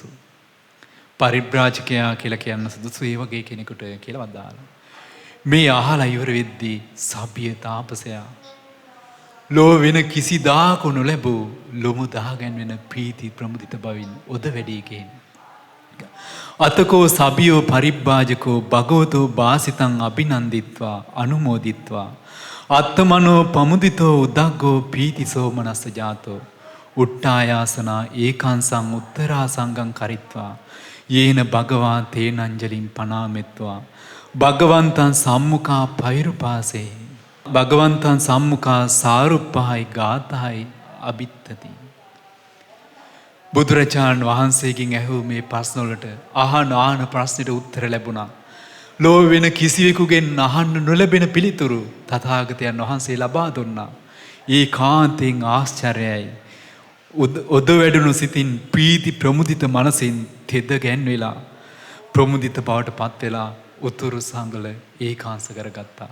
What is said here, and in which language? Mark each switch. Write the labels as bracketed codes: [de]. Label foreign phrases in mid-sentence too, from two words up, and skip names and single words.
[si] පරිබ්‍රාජකයා කියලා කියන්න සුදුසු ඒ වගේ කෙනෙකුට කියලා වදාළා. මේ අහලා ඉවර වෙද්දී සබ්බිය තාපසයා ලෝ වෙන කිසිදාක නොලැබූ ලොමු දාගැන්වෙන ප්‍රීති ප්‍රමුදිත බවින් ඔද වැඩි ගේන. [pi] අතකෝ සබියෝ පරිබ්බාජකෝ භගවතෝ වාසිතං අභිනන්දිත්වා අනුමෝදිත්වා අත්තමනෝ පමුදිතෝ උදග්ගෝ පීති සෝමනස්ස ජාතෝ උට්ටායාසනා ඒකාංසං උත්තරා සංගම් කරිත්වා යේන භගවා තේනංජලින් පනාමෙත්වා භගවන්තං සම්මුඛා පෛරුපාසේ භගවන්තං සම්මුඛා සාරුප්පහයි ගාතහයි අබිත්තති. [si] බුදුරජාණන් වහන්සේගෙන් ඇහූ මේ ප්‍රශ්නවලට අහන ප්‍රශ්නෙට උත්තර ලැබුණා. ලෝව වෙන කිසිවෙකුගෙන් අහන්න නොලැබෙන පිළිතුරු තථාගතයන් වහන්සේ ලබා දුන්නා. ඒ කාන්තෙන් ආශ්චර්යයි. ඔද වැඩුණු සිතින් ප්‍රීති ප්‍රමුදිත මනසින් තෙද ගැන්වෙලා ප්‍රමුදිත බවට පත් වෙලා උතුරු සංගල ඒකාංශ කරගත්තා.